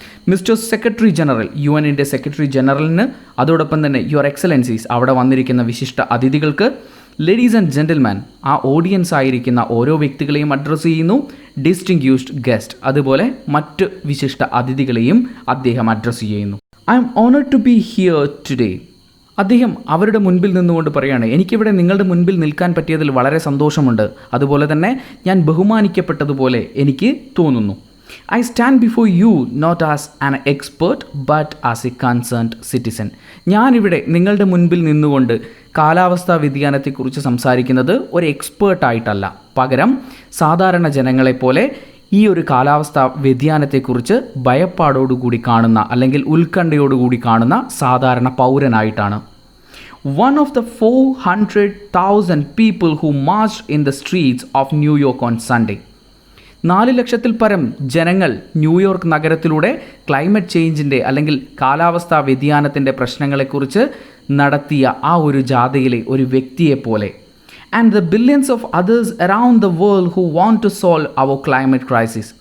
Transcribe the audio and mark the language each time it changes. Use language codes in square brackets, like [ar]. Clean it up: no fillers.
[ml] Mister secretary general, UNൻ്റെ secretary ജനറലിന്, അതോടൊപ്പം തന്നെ [en] your excellencies, [ml] അവിടെ വന്നിരിക്കുന്ന വിശിഷ്ട അതിഥികൾക്ക്, [en] ladies and gentleman, [ml] ആ ഓഡിയൻസ് ആയിരിക്കുന്ന ഓരോ വ്യക്തികളെയും അഡ്രസ്സ് ചെയ്യുന്നു, [en] distinguished guest, [ml] അതുപോലെ മറ്റ് വിശിഷ്ട അതിഥികളെയും അദ്ദേഹം അഡ്രസ്സ് ചെയ്യുന്നു. [en] I'm honoured to be here today. [ml] അദ്ദേഹം അവരുടെ മുൻപിൽ നിന്നുകൊണ്ട് പറയുകയാണ്, എനിക്കിവിടെ നിങ്ങളുടെ മുൻപിൽ നിൽക്കാൻ പറ്റിയതിൽ വളരെ സന്തോഷമുണ്ട്, അതുപോലെ തന്നെ ഞാൻ ബഹുമാനിക്കപ്പെട്ടതുപോലെ എനിക്ക് തോന്നുന്നു. [en] I stand before you not as an expert but as a concerned citizen. [ml] ഞാനിവിടെ നിങ്ങളുടെ മുൻപിൽ നിന്നുകൊണ്ട് കാലാവസ്ഥാ വ്യതിയാനത്തെക്കുറിച്ച് സംസാരിക്കുന്നത് ഒരു എക്സ്പേർട്ടായിട്ടല്ല, പകരം സാധാരണ ജനങ്ങളെപ്പോലെ ഈ ഒരു കാലാവസ്ഥാ വ്യതിയാനത്തെക്കുറിച്ച് ഭയപ്പാടോടുകൂടി കാണുന്ന അല്ലെങ്കിൽ ഉത്കണ്ഠയോടുകൂടി കാണുന്ന സാധാരണ പൗരനായിട്ടാണ്. [en] One of the 400,000 people who marched in the streets of New York on Sunday. [ml] 4 ലക്ഷത്തിൽ പരം ജനങ്ങൾ ന്യൂയോർക്ക് നഗരത്തിലൂടെ ക്ലൈമറ്റ് ചേഞ്ചിൻ്റെ അല്ലെങ്കിൽ കാലാവസ്ഥാ വ്യതിയാനത്തിൻ്റെ പ്രശ്നങ്ങളെക്കുറിച്ച് നടത്തിയ ആ ഒരു ജാഥയിലെ ഒരു വ്യക്തിയെപ്പോലെ, [en] And the billions of others around the world who want to solve our climate crisis.